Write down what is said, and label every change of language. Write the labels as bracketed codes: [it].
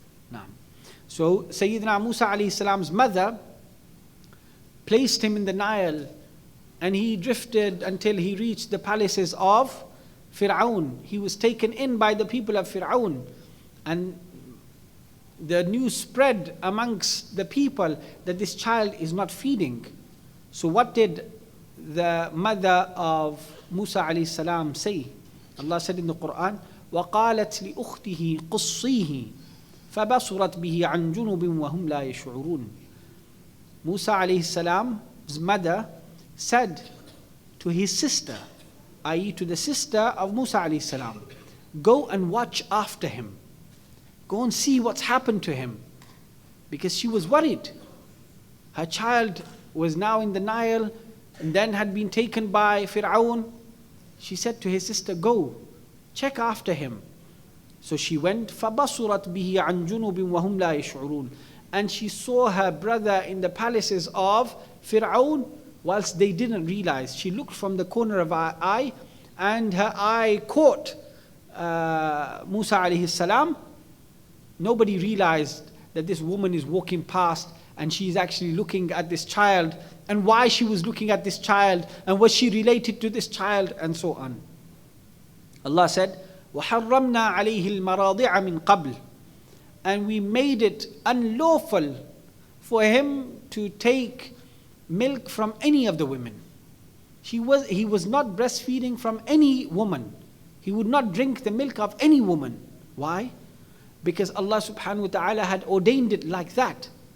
[en] Now, so Sayyidina Musa alayhi salam's mother placed him in the Nile, and he drifted until he reached the palaces of Fir'aun. He was taken in by the people of Fir'aun, and the news spread amongst the people that this child is not feeding. So what did the mother of Musa alayhi salam say? Allah said in the Qur'an, [ar] وَقَالَتْ لِأُخْتِهِ قُصِّيهِ فَبَصُرَتْ بِهِ عَنْ جُنُبٍ وَهُمْ لَا يَشْعُرُونَ. [en] Musa alayhi salam's mother said to his sister, i.e. to the sister of Musa alayhi salam, go and watch after him. Go and see what's happened to him. Because she was worried. Her child was now in the Nile and then had been taken by Fir'aun. She said to his sister, go, check after him. So she went, [ar] فَبَصُرَتْ بِهِ عَنْ جُنُبٍ وَهُمْ لَا يَشْعُرُونَ. [en] And she saw her brother in the palaces of Fir'aun whilst they didn't realize. She looked from the corner of her eye, and her eye caught Musa alayhi salam. Nobody realized that this woman is walking past and she's actually looking at this child, and why she was looking at this child, and was she related to this child, and so on. Allah said, [ar] وَحَرَّمْنَا عَلَيْهِ الْمَرَاضِعَ مِنْ قَبْلِ. [en] And we made it unlawful for him to take milk from any of the women. He was not breastfeeding from any woman. He would not drink the milk of any woman. Why? Because Allah subhanahu wa ta'ala had ordained it like that.